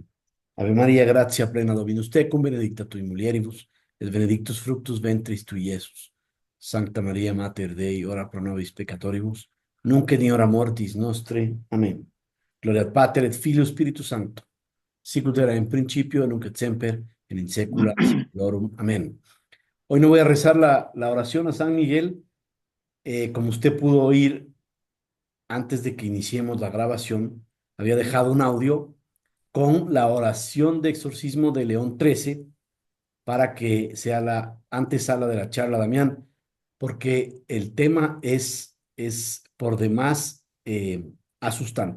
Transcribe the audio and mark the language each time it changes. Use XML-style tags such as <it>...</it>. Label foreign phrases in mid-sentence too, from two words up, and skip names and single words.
<la>Ave Maria, gratia plena Dominus tecum, benedicta tui mulieribus, et benedictus fructus ventris tui, Iesus. Sancta Maria, Mater Dei, ora pro nobis peccatoribus, nunc et in hora mortis nostre. Amén. Gloria al Pater et Filio Spiritus Sancto, sicut era en principio, nunc et semper, et in saecula saeculorum. Amén.</la> <es>Hoy no voy a rezar la oración a San Miguel. Como usted pudo oír antes de que iniciemos la grabación, había dejado un audio con la oración de exorcismo de León XIII para que sea la antesala de la charla, Damián, porque el tema es por demás asustante.</es>